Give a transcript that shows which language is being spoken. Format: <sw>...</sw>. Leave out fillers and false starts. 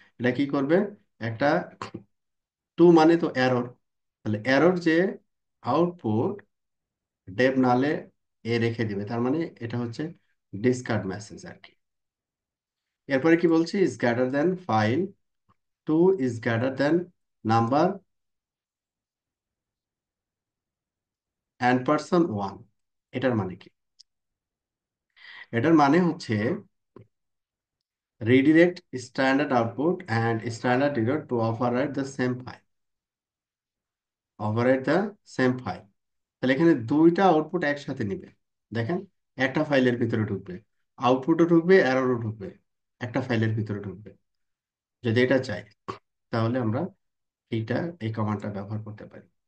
<bn>এটা কি করবে, একটা টু মানে তো এরর, তাহলে এরর যে আউটপুট ডেপ নালে এ রেখে দিবে, তার মানে এটা হচ্ছে ডিসকার্ড মেসেজ আর কি। এরপরে কি বলছি,</bn> <en>Is greater than five, two is greater than number and person one.</en> <bn>এটার মানে কি? এটার মানে হচ্ছে</bn> <en>redirect standard output and standard error to override the same file. Override the same file.</en> <bn>তাহলে এখানে দুইটা আউটপুট একসাথে নিবে। দেখেন, একটা ফাইলের ভিতরে ঢুকবে, আউটপুটও ঢুকবে, এররও ঢুকবে, একটা ফাইলের ভিতরে ঢুকবে। যদি এটা চাই, তাহলে আমরা এই কমান্ডটা ব্যবহার করতে পারি।</bn>